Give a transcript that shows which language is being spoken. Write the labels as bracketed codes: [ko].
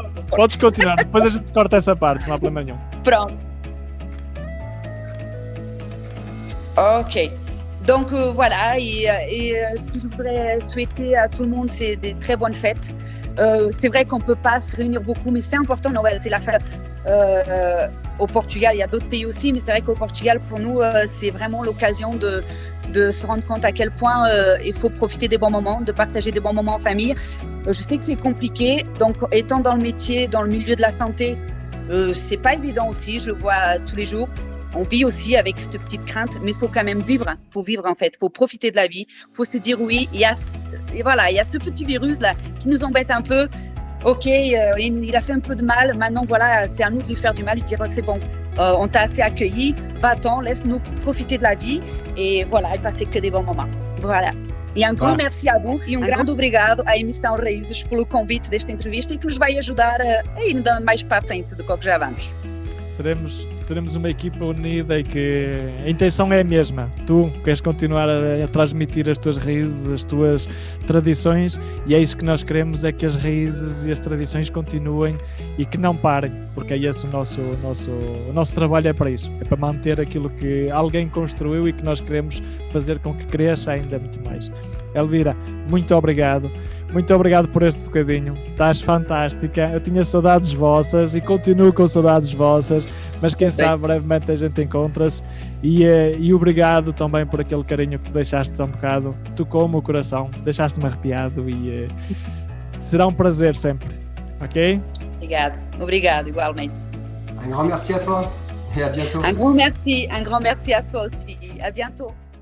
[pt] Podes continuar, depois a gente corta essa parte, não há problema nenhum. Pronto. Ok. [fr] Donc voilà, et ce que je voudrais souhaiter à tout le monde, c'est des très bonnes fêtes. C'est vrai qu'on ne peut pas se réunir beaucoup, mais c'est important. Noël, c'est la fête. Au Portugal, il y a d'autres pays aussi, mais c'est vrai qu'au Portugal, pour nous, c'est vraiment l'occasion de se rendre compte à quel point il faut profiter des bons moments, de partager des bons moments en famille. Je sais que c'est compliqué, donc étant dans le métier, dans le milieu de la santé, c'est pas évident aussi, je le vois tous les jours. On vit aussi avec cette petite crainte, mais il faut quand même vivre. Il faut vivre en fait, il faut profiter de la vie. Il faut se dire oui, il y a ce petit virus là qui nous embête un peu. Ok, il a fait un peu de mal. Maintenant voilà, c'est à nous de lui faire du mal, lui dire c'est bon, on t'a assez accueilli, va-t'en, laisse-nous profiter de la vie et voilà, et passer que des bons moments. Voilà. [pt] E um grande [fr] merci a vous [pt] e grande obrigado à emissão Raízes pelo convite desta entrevista e que nos vai ajudar a ir mais para a frente do que já vamos. Seremos uma equipa unida e que a intenção é a mesma. Tu queres continuar a transmitir as tuas raízes, as tuas tradições, e é isso que nós queremos, é que as raízes e as tradições continuem e que não parem, porque é esse o nosso trabalho, é para isso, é para manter aquilo que alguém construiu e que nós queremos fazer com que cresça ainda muito mais. Elvira, muito obrigado por este bocadinho, estás fantástica, eu tinha saudades vossas e continuo com saudades vossas, mas quem sabe brevemente a gente encontra-se e obrigado também por aquele carinho que deixaste há um bocado, tocou-me o coração, deixaste-me arrepiado e será um prazer sempre, ok? Obrigado, igualmente. [fr] Un grand merci à toi et à bientôt. Un grand merci à toi aussi, à bientôt.